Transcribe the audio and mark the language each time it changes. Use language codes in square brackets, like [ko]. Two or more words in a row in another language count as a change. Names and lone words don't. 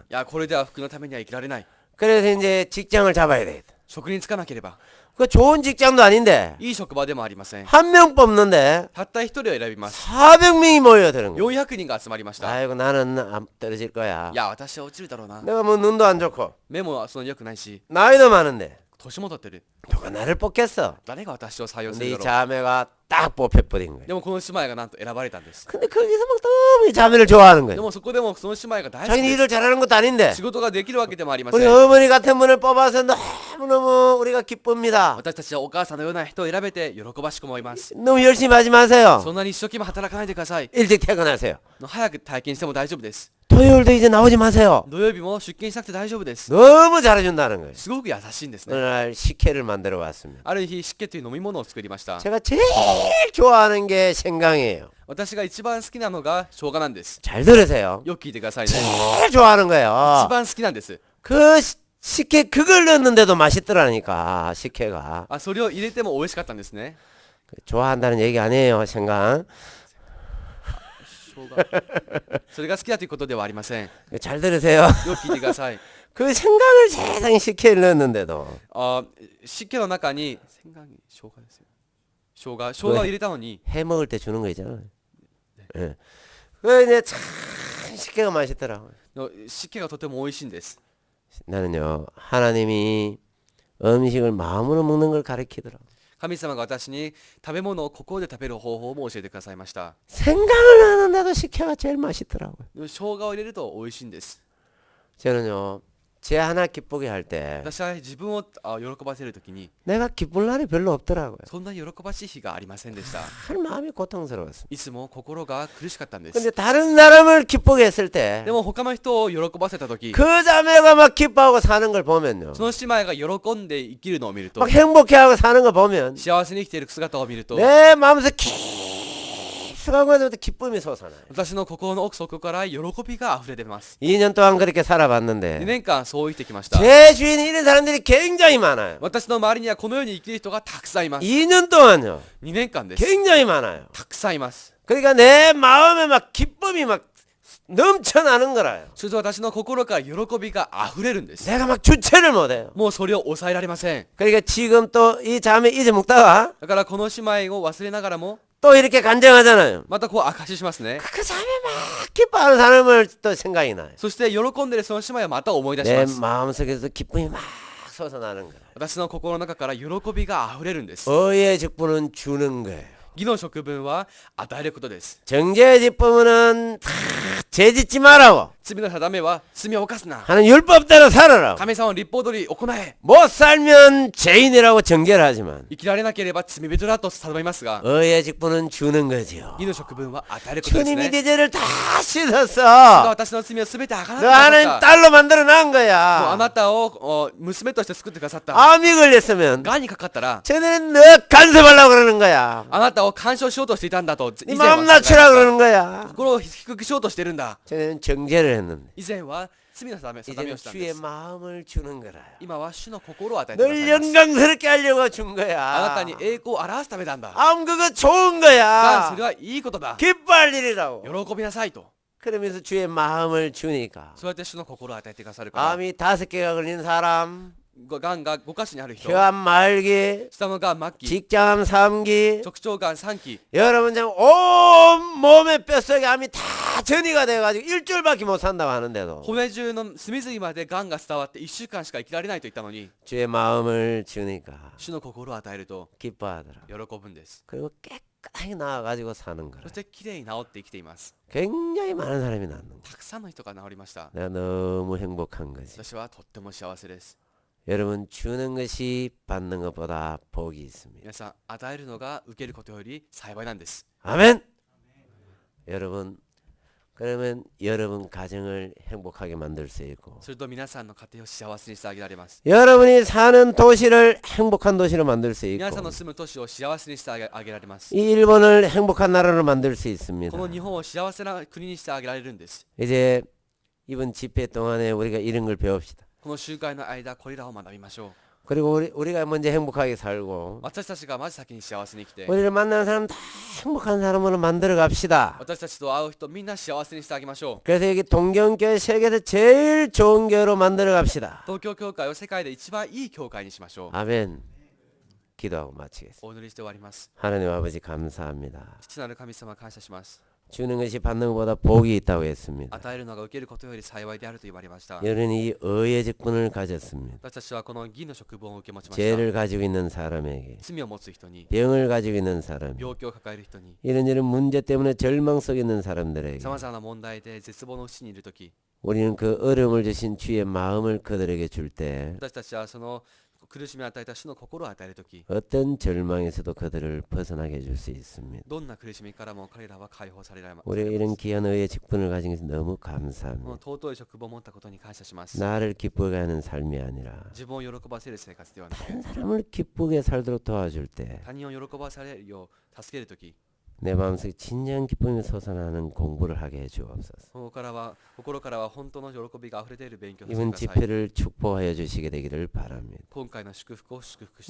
[ja] いやこれでは福音のためには生きられない [ko] 그래서 이제 직장을 잡아야 되겠다. [ja] 職に就かなければ [ko] 그 좋은 직장도 아닌데 [ja] いい職場でもありません [ko] 한 명 뽑는데 [ja] たった一人を選びます [ko] 400명이 모여드는 거야. [ja] 400 人が集まりました [ko] 아이고 나는 안 떨어질 거야. [ja] いや私は落ちるだろうな [ko] 내가 뭐 눈도 안 좋고 [ja] 目もその良くないし [ko] 나이도 많은데 [ja] 年も取ってる [ko] 누가 나를 뽑겠어. [ja] 誰が私を採用す [ko] 근데 [ja] る [ko] 이 [ja] だろ [ko] 자매가 딱 뽑혀버린 거야. [ja] うでもこの姉妹がなんと選ばれたんです [ko] 근데 거기서 막 너무 이 자매를 좋아하는 [ja] で [ko] 거야. [ja] もそこでもその姉妹が大好き [ko] 자기는 [ja] で [ko] 일을 잘하는 것도 아닌데 [ja] す仕事ができるわけでもありませ [ko] 우리 [ja] ん [ko] 어머니 같은 분을 뽑아서 너무너무 우리가 기쁩니다. [ja] 私たちはお母さんのような人を選べて喜ばしく思います [ko] 너무 열심히 하지 마세요. [ja] そんなに一生懸命働かないでください [ko] 일찍 퇴근하세요. [ja] 早く退勤しても大丈夫です [ko] 토요일도 이제 나오지 마세요. [ja] 土曜日も出勤しなくて大丈夫です [ko] 너무 잘해준다는 거예요. [ja] すごく優しいんですね [ko] 오늘 식혜를 만들어 왔습니다. [ja] ある日湿気という飲み物を作りました [ko] 제가 제일 좋아하는 게 생강이에요. [ja] 私が一番好きなのが生姜なんです [ko] 잘 들으세요. [ja] よく聞いてくださいね [ko] 제일 좋아하는 [ja] 一 [ko] 거예요. [ja] 番好きなんです [ko] 그 식혜 그걸 넣었는데도 맛있더라니까 식혜가. [ja] それを入れても美味しかったんですね [ko] 좋아한다는 얘기 아니에요 생강. [ja] 生姜それが好きだということではありませんよ [ko] 잘 들으세요. [ja] く聞いてください [ko] 그 생강을 세상에 식혜를 넣었는데도 [ja] 湿気の中に生姜に生姜ですよ生姜を入れたのに [ko] 해 먹을 때 주는 거 있잖아요. 예. 그 이제 참 식혜가 맛있더라고요. [ja] 湿気がとても美味しいんです [ko] 나는요 하나님이 음식을 마음으로 먹는 걸 가르치더라고. [ja] 神様が私に食べ物を心で食べる方法も教えてくださいました [ko] 생강을 넣는데도 식혜가 제일 맛있더라고요. [ja] 生姜を入れると美味しいんです [ko] 저는요, 제 하나 기쁘게 할 때 [ja] 私は自分を喜ばせるときに [ko] 내가 기쁠 날이 별로 없더라고요. [ja] そんな喜ばしい日がありませんでした。 [ko] 할 마음이 고통스러웠어요. [ja] いつも心が苦しかったんで [ko] 근데 [ja] す。 [ko] 다른 사람을 기쁘게 했을 때 [ja] でも他の人を喜ばせたとき [ko] 그 자매가 막 기뻐하고 사는 걸 보면요, [ja] その姉妹が喜んで生きるのを見ると [ko] 막 행복해하고 사는 거 보면 [ja] 幸せに生きている姿を見ると [ko] 내 마음에서 깊숙하고 기쁨이 솟아나요. [ja] 私の心の奥底から喜びが溢れ出ます。 [ko] 2년 동안 그렇게 [ja] 2 [ko] 살아봤는데 [ja] 年間そう生きてきました。 [ko] 제 주위에 이런 사람들이 굉장히 많아요. [ja] 私の周りにはこのように生きる人がたくさんいます。 [ko] 2년 동안요, [ja] 2 年間です。 [ko] 굉장히 많아요. [ja] たくさんいます。 [ko] 그러니까 내 마음에 막 기쁨이 막 넘쳐나는 거라요. [ja] それと私の心から喜びが溢れるんです。 [ko] 내가 막 주체를 못해요. [ja] もうそれを抑えられません。 [ko] 그러니까 지금 또 이 자매 잊어먹다가 [ja] だからこの姉妹を忘れながらも [ko] 또 이렇게 간증하잖아요. [ja] またこう証ししますね。 [ko] 그 자매 막 기뻐하는 사람을 또 생각이 나요. [ja] そして喜んでいるその姉妹をまた思い出し [ko] 내 [ja] ます。 [ko] 마음속에서 기쁨이 막 솟아나는 거예요. [ja] 私の心の中から喜びが溢れるんです。 [ko] 의의 직분은 주는 거예요. [ja] 義の職分は与えることです。 [ko] 정죄의 직분은 죄짓지 말라고 [ja] 罪の定めは罪を犯すな。 [ko] 하는 율법대로 살아라. [ja] 神様の立法通り行え。 [ko] 못 살면 죄인이라고 정죄를 하지만 [ja] 生きられなければ罪人だと定めますが、 [ko] 의의 직분은 주는 거지요. [ja] 義の職分は与えることです [ko] 주님이 [ja] ね。 [ko] 네 죄를 다 [ja] が [ko] 씻었어. [ja] 私の罪をすべてあがなって [ko] 너 [ja] くだ [ko] 하나님 [ja] さった。 [ko] 딸로 만들어 놓은 [ja] もうあ [ko] 거야. [ja] なたを娘として作ってくださった。 [ko] 암이 걸렸으면 [ja] がんにかかったら [ko] 쟤네는 너 간섭하려고 그러는 거야. [ja] あなたを干渉しようとしていたんだと [ko] 네 [ja] 以前は [ko] 마음 낮추라고 그러는 거야. [ja] 心を低くしようとしてるんだ。 [ko] 쟤네는 정죄를 했는데 [ja] 以前は罪の定めを [ko] 이제는 [ja] したんで [ko] 주의 [ja] す。 [ko] 마음을 주는 거라. [ja] 今は主の心を与えてくだ [ko] 널 [ja] さいます。 [ko] 영광스럽게 하려고 준 [ja] あなた [ko] 거야. [ja] に栄光を表すためなんだ。 [ko] 암 그거 좋은 [ja] がん [ko] 거야. [ja] それはいいことだ。 [ko] 기뻐할 일이라고. [ja] 喜びなさいと。 [ko] 그러면서 주의 마음을 주니까 [ja] そうやって主の心を与えてくださるから。 [ko] 암이 5개가 걸린 사람, [ja] がんが5箇所にある人、 [ko] 혀암 말기, [ja] 下のがん末期、 [ko] 직장암 3기, [ja] 直腸がん3期、 [ko] 여러분 지금 온 몸의 뼛속에 암이 다 전이가 돼가지고 일주일밖에 못 산다고 하는데도 [ja] 骨中の隅々までがんが伝わって1週間しか生きられないと言ったのに、 [ko] 주의 마음을 주니까 [ja] 主の心を与えると [ko] 기뻐하더라. [ja] 喜ぶんです。 [ko] 그리고 깨끗하게 나와가지고 사는 [ja] そ [ko] 거라. [ja] してきれいに治って生きています。 [ko] 굉장히 많은 사람이 낫는 거야. [ja] たくさんの人が治りました。 [ko] 내가 너무 행복한 거지. [ja] 私はとっても幸せです。 [ko] 여러분 주는 것이 받는 것보다 복이 있습니다. [ja] 皆さん、与えるのが受けることより幸いなんです。 [ko] 아멘. 여러분 그러면 여러분 가정을 행복하게 만들 수 있고 [ja] すると皆さんの家庭を幸せにしてあげられます。 [ko] 여러분이 사는 도시를 행복한 도시로 만들 수 있고 [ja] 皆さんの住む都市を幸せにしてあげられます。 [ko] 이 일본을 행복한 나라로 만들 수 있습니다. [ja] この日本を幸せな国にしてあげられるんです。 [ko] 이제 이번 집회 동안에 우리가 이런 걸 배웁시다. [ja] この集会の間、これらを学びましょう。 [ko] 그리고 우리가 먼저 행복하게 살고 [ja] 私たちがまず先に幸せに生きて、 [ko] 우리를 만나는 사람 다 행복한 사람으로 만들어 갑시다. [ja] 私たちと会う人みんな幸せにしてあげましょう。 [ko] 그래서 여기 동경교회 세계에서 제일 좋은 교회로 만들어 갑시다. [ja] 東京教会を世界で一番いい教会にしましょう。 [ko] 아멘. 기도하고 마치겠습니다. [ja] お祈りして終わります。 [ko] 하나님 아버지 감사합니다. [ja] 父なる神様感謝します。 [ko] 주는 것이 받는 것보다 복이 있다고 했습니다. [ja] 与えるのが受けることより幸いであると言われました。 [ko] 여러분이 의의 직분을 가졌습니다. [ja] 私たちはこの義の職分を受け持ちました。 [ko] 죄를 가지고 있는 사람에게, [ja] 罪を持つ人に、 [ko] 병을 가지고 있는 사람, [ja] 病気を抱える人に、 [ko] 이런저런 문제 때문에 절망 속에 있는 사람들에게 [ja] さまざまな問題で絶望の淵にいるとき、 [ko] 우리는 그 어려움을 주신 주의 마음을 그들에게 줄 때 [ja] 私たちはその苦しみを与えた主の心を与えるとき、 [ko] 어떤 절망에서도 그들을 벗어나게 해줄 수 있습니다. [ja] どんな苦しみからも彼らは解放されられます。 [ko] 우리가 이런 귀한 의의 직분을 가진 것이 너무 [ja] この [ko] 감사합니다. [ja] 尊い職分を持ったことに感謝します。 [ko] 나를 기쁘게 하는 삶이 아니라 [ja] 自分を喜ばせる生活ではなく、 [ko] 다른 사람을 기쁘게 살도록 도와줄 때 [ja] 他人を喜ばされるよう助けるとき、 [ko] 내 마음속에 진정한 기쁨이 솟아나는 공부를 하게 해주옵소서. [ja] 心からは本当の喜びが溢れている勉強をして [ko] 이번 [ja] ください。 [ko] 집회를 축복하여 주시게 되기를 바랍니다. [ja] 今回の祝福を祝福してく